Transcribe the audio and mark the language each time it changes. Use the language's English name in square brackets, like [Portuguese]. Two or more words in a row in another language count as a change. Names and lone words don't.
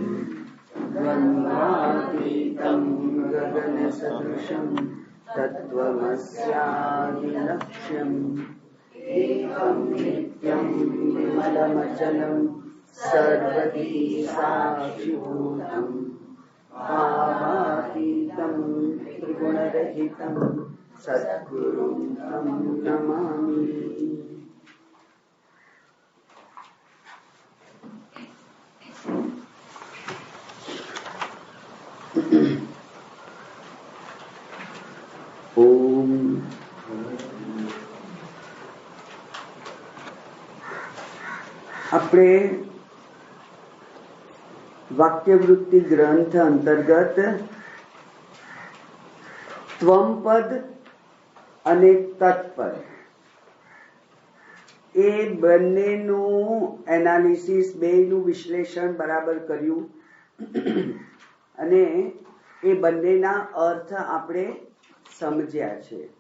[Sanskrit] द्वन्द्वातीतं गगनसदृशं तत्त्वमस्यादिलक्ष्यम् एकं नित्यं विमलमचलं सर्वदी साक्षिभूतं भावातीतं त्रिगुणरहितं सद्गुरुं तं नमामि। [Gujarati] ओम આપણે વાક્યવૃત્તિ ગ્રંથ અંતર્ગત ત્વમપદ અને તત્પદ એ બંનેનું એનાલિસિસ, બેનું વિશ્લેષણ બરાબર કર્યું અને એ બંનેના અર્થ આપણે સમજ્યા છે.